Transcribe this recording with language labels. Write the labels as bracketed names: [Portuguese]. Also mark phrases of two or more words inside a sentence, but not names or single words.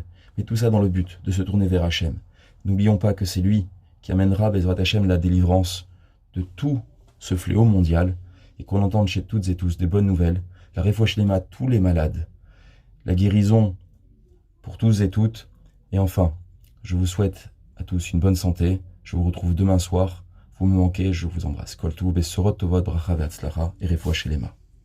[French] Mais tout ça dans le but de se tourner vers Hachem. N'oublions pas que c'est lui qui amènera [Hebrew] בעזרת השם [French] la délivrance de tout ce fléau mondial et qu'on entende chez toutes et tous des bonnes nouvelles, la [Hebrew] רפואה שלמה [French] à tous les malades, la guérison pour tous et toutes. Et enfin, je vous souhaite à tous une bonne santé. Je vous retrouve demain soir. Vous me manquez, je vous embrasse. [Hebrew] כל טוב בשורות טובות ברכה והצלחה et רפואה שלמה.